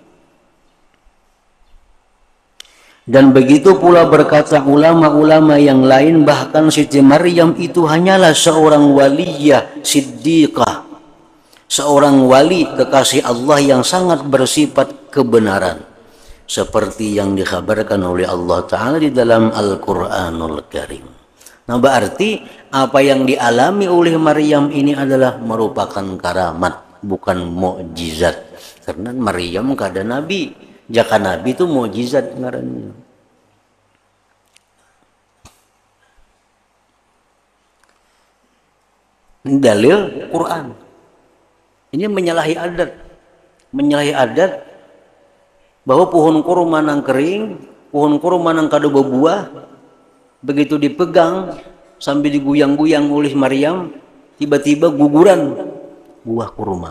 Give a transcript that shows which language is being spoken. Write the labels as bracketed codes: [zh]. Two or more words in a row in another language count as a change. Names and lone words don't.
[id] Dan begitu pula berkata ulama-ulama yang lain, bahkan Siti Maryam itu hanyalah seorang waliyah siddiqah, seorang wali kekasih Allah yang sangat bersifat kebenaran, seperti yang dikhabarkan oleh Allah Ta'ala di dalam Al-Quranul Karim. Nah, berarti apa yang dialami oleh Maryam ini adalah merupakan karamat, bukan mukjizat. Karena Maryam kada nabi. Jaka nabi itu mukjizat ngarannya. Ini dalil Quran. Ini menyalahi adat bahwa pohon kurma nang kering, pohon kurma nang kada berbuah, begitu dipegang sambil diguyang-guyang oleh Maryam, tiba-tiba guguran buah kurma.